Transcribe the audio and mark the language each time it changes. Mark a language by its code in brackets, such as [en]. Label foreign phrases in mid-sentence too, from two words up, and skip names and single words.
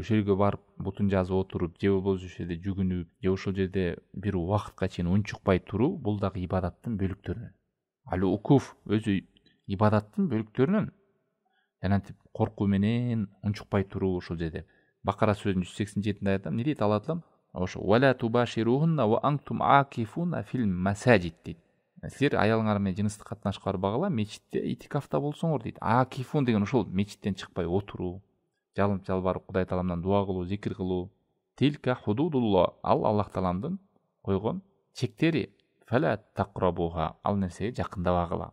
[ky] Ошол жерге барып, бутун жазып отуруп, же болбосо ошол жерде жүгүнүп, же ошол жерде бир убакытка чейин унчукпай туруу, бул дагы ибадаттын бөлүктөрүнөн. Ал окуф өзү ибадаттын бөлүктөрүнөн. Жанантип коркуу менен унчукпай туруу ошол жерде. Бакара сүрөсүнүн 187-нде айтам, не дейт Алла Таала? [ar] Ошо ولا تباشروهن وأنتم عاكفون في المساجد дейт. [ky] Силер аялыңар менен жыныстык катнашып барбагыла, мечитте итикафта болсоңор дейт. Акифун деген ошол мечиттен чыкпай отуруу, жалынып жалбарып Кудай Тааламдан дуа кылуу, зикир кылуу. [ar] تلك حدود الله, [ky] ал Аллах Тааландын койгон чектери [ar] فلا تقربوها, [ky] ал нерсеге жакындабагыла.